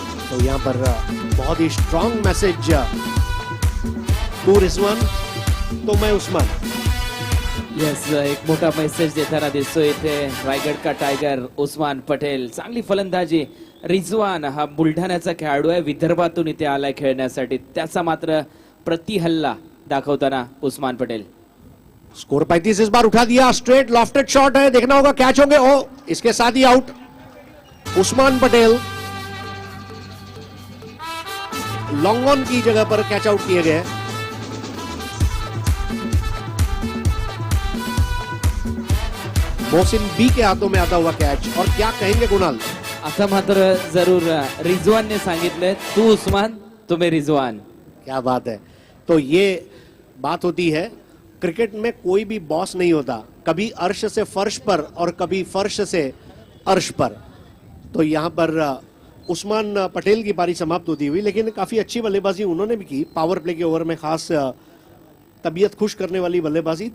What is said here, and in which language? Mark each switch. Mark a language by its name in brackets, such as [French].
[Hindi] तो यहाँ पर बहुत ही स्ट्रॉन्ग मैसेज टू रिजवान, तो मैं उस्मान. [Marathi] येस, एक मोठा मेसेज देताना दिसतोय इथे रायगड का टायगर उस्मान पटेल. चांगली फलंदाजी. रिजवान हा बुलढाण्याचा खेळाडू आहे, विदर्भातून इथे आलाय खेळण्यासाठी. त्याचा मात्र प्रतिहल्ला दाखवताना उस्मान पटेल. [Hindi] स्कोर 35 इस बार उठा दिया. स्ट्रेट लॉफ्टेड शॉट है, देखना होगा कैच होंगे. ओ, इसके साथ ही out. Usman Patel long on की जगह पर कैच आउट किए गए. मोहसिन बी के हाथों में आता हुआ कैच. और क्या कहेंगे कुणाल? [Marathi] आता मात्र जरूर रिजवानने सांगितलंय, तू उस्मान तुम्ही रिजवान. [Hindi] क्या बात है. तो ये बात होती है, क्रिकेट में कोई भी बॉस नहीं होता. कभी अर्श से फर्श पर और कभी फर्श से अर्श पर. तो यहां पर उस्मान पटेल की पारी समाप्त होती हुई, लेकिन काफी अच्छी बल्लेबाजी उन्होंने भी की. पावर प्ले के ओवर में खास तबीयत खुश करने वाली बल्लेबाजी.